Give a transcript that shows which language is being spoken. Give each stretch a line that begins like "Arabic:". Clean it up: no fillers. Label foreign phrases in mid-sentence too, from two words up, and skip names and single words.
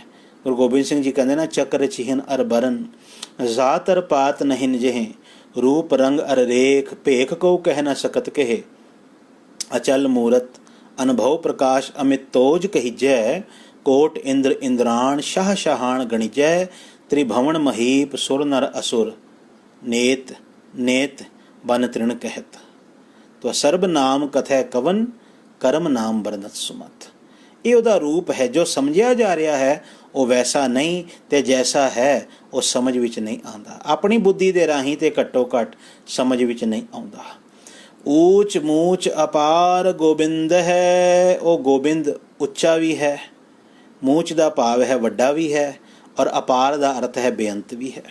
Punjabi: ਗੁਰੂ ਗੋਬਿੰਦ ਸਿੰਘ ਜੀ ਕਹਿੰਦੇ ਨਾ,
Braj: ਚੱਕਰ ਚਿਹਨ ਅਰ ਬਰਨ ਜ਼ਾਤ ਅਰ ਪਾਤ ਨਹੀਂ ਜਿਹੇ, ਰੂਪ ਰੰਗ ਅਰ ਰੇਖ ਭੇਖ ਕਉ ਕਹਿ ਨਾ ਸਕਤ ਕਹੇ, ਅਚਲ ਮੂਰਤ ਅਨੁਭਵ ਪ੍ਰਕਾਸ਼ ਅਮਿਤ ਤੋਜ ਕਹੀਜੈ, ਕੋਟ ਇੰਦਰ ਇੰਦਰਾਣ ਸ਼ਾਹ ਸ਼ਾਹਾਨ ਗਣਿਜੈ, त्रिभुवन महीप सुर नर असुर, नेत नेत बन तृण कहत, तो सर्ब नाम कथै कवन, कर्म नाम बरनत सुमत।
Punjabi: ਇਹ ਉਹਦਾ ਰੂਪ ਹੈ। ਜੋ ਸਮਝਿਆ ਜਾ ਰਿਹਾ ਹੈ ਉਹ ਵੈਸਾ ਨਹੀਂ, ਤੇ ਜੈਸਾ ਹੈ ਉਹ ਸਮਝ ਵਿੱਚ ਨਹੀਂ ਆਉਂਦਾ, ਆਪਣੀ ਬੁੱਧੀ ਦੇ ਰਾਹੀਂ ਤੇ ਘੱਟੋ ਘੱਟ ਸਮਝ ਵਿੱਚ ਨਹੀਂ ਆਉਂਦਾ। ਊਚ ਮੂਚ ਅਪਾਰ ਗੋਬਿੰਦ ਹੈ, ਉਹ ਗੋਬਿੰਦ ਉੱਚਾ ਵੀ ਹੈ, ਮੂਚ ਦਾ ਭਾਵ ਹੈ ਵੱਡਾ ਵੀ ਹੈ, ਔਰ ਅਪਾਰ ਦਾ ਅਰਥ ਹੈ ਬੇਅੰਤ ਵੀ ਹੈ।